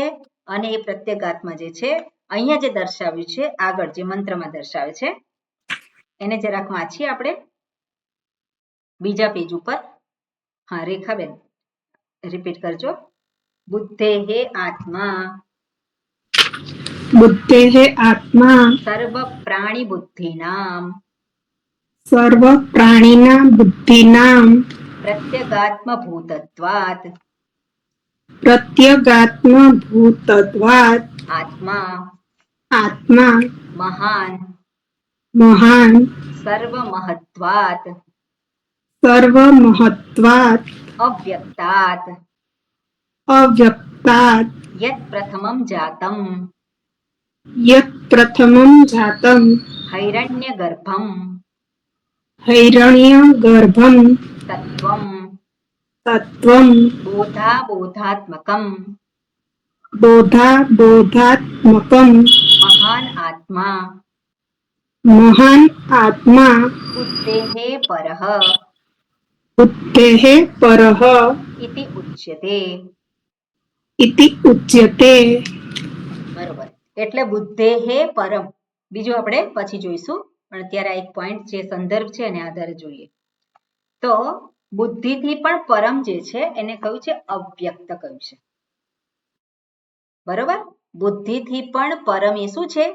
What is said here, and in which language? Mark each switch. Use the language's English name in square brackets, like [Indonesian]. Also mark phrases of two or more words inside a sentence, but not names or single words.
[Gujarati] અને એ પ્રત્યેગાત્મા જે છે અહીંયા જે દર્શાવ્યું છે, આગળ જે મંત્રમાં દર્શાવે છે એને જરાક વાંચીએ આપણે બીજા પેજ ઉપર. હા, રેખાબેન રિપીટ કરજો. [Sanskrit] બુદ્ધેહે આત્મા बुद्धेः आत्मा સર્વ પ્રાણી બુદ્ધિનામ सर्वप्राणिनां बुद्धीनां પ્રત્યેગાત્મ ભૂતત્વાત प्रत्यगात्मभूतत्वात् આત્મા आत्मा મહાન महान् સર્વમહત્વાત सर्वमहत्वात् અવ્યક્તાત अव्यक्तात् યત પ્રથમમ જાતમ यत् प्रथमं जातं હૈરણ્યગર્ભમ हैरण्यगर्भं તત્વમ तत्त्वं બોધાત્મકમ बोधात्मकं મહાન આત્મા महान् आत्मा બુદ્ધેહે પરઃ बुद्धेः परः ઇતિ ઉચ્યતે. इति उच्यते. [Gujarati] બરોબર. એટલે [Sanskrit] બુદ્ધેહે પરમ. [Gujarati] બીજું આપણે પછી જોઈશું, પણ અત્યારે આ એક પોઈન્ટ જે સંદર્ભ છે એને આધારે જોઈએ. તો બુદ્ધિથી પણ પરમ જે છે એને કહ્યું છે અવ્યક્ત કહ્યું છે. બરોબર. બુદ્ધિથી પણ પરમ એ શું છે?